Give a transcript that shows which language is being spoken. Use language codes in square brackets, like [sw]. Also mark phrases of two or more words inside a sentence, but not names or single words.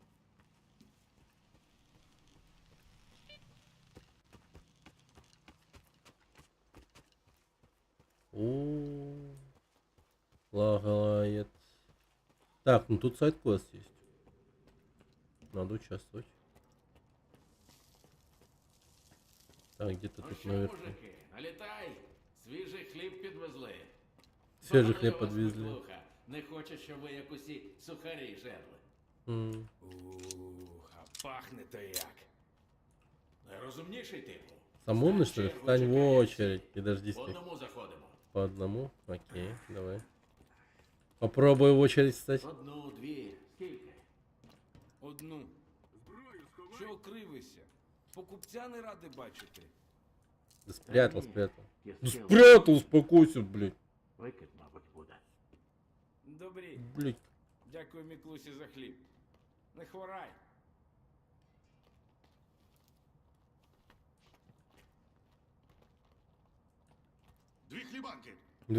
[ru] О, лагает. Так, ну тут сайт-квест есть. Надо участвовать. Так, где-то тут наверху. [uk] Мужики, налітай! Свіжий хліб підвезли. Свежий хліб підвезли. Муха, не хоче, щоб ви як усі сухарі жерли. Ух, а пахне-то як. Найрозумніший типу. [ru] Сам умный, что ли? Встань в очередь. И дождись. [uk] По одному заходимо. [ru] По одному? Окей, давай. Попробуй в очередь встать. [uk] Одну, дві, скільки? Одну. Зброю сховай. Чого кривишся? Покупця не ради бачити. [ru] Да спрятал, спрятал. Да спрятал, успокойся, блядь. [uk] Викид, мабуть, буде. Добрі. Блядь. Дякую, Міклусі, за хліб. Не хворай. Дві хлібанки. [ru] Две хлебанки.